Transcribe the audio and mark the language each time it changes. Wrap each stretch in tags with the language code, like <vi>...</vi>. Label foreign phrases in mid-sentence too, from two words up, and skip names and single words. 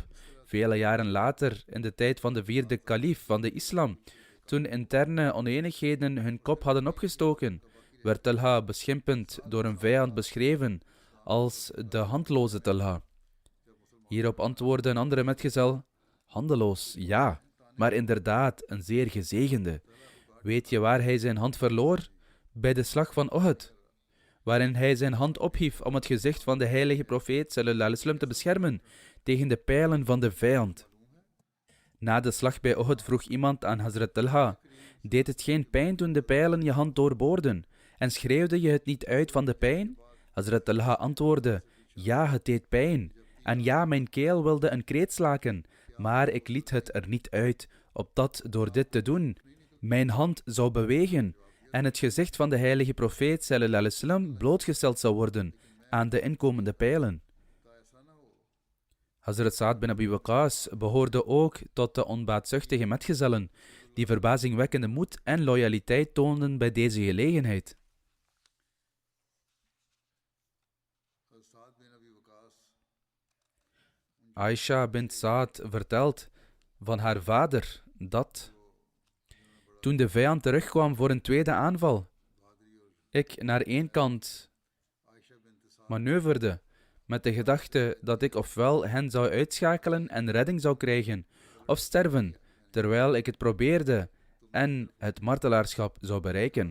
<nl>Vele jaren later, in de tijd van de 4e kalif van de islam, toen interne oneenigheden hun kop hadden opgestoken, werd Talha beschimpend door een vijand beschreven als de handloze Talha. Hierop antwoordde een andere metgezel: handeloos, ja, maar inderdaad een zeer gezegende. Weet je waar hij zijn hand verloor? Bij de slag van Uhud, waarin hij zijn hand ophief om het gezicht van de heilige profeet</nl> <ar>صلى الله عليه وسلم</ar> <nl>te beschermen tegen de pijlen van de vijand. Na de slag bij Uhud vroeg iemand aan Hazrat Talha: deed het geen pijn toen de pijlen je hand doorboorden? En schreeuwde je het niet uit van de pijn? Hazrat Talha antwoordde: ja, het deed pijn. En ja, mijn keel wilde een kreet slaken, maar ik liet het er niet uit, opdat door dit te doen mijn hand zou bewegen en het gezicht van de heilige profeet</nl> <ar>صلى الله عليه وسلم</ar> <nl>blootgesteld zou worden aan de inkomende pijlen. Hazrat Sa'ad bin Abi Waqqas behoorde ook tot de onbaatzuchtige metgezellen die verbazingwekkende moed en loyaliteit toonden bij deze gelegenheid. Aisha bint Sa'ad vertelt van haar vader dat toen de vijand terugkwam voor een tweede aanval, ik naar één kant manoeuvreerde met de gedachte dat ik ofwel hen zou uitschakelen en redding zou krijgen, of sterven, terwijl ik het probeerde en het martelaarschap zou bereiken.</nl>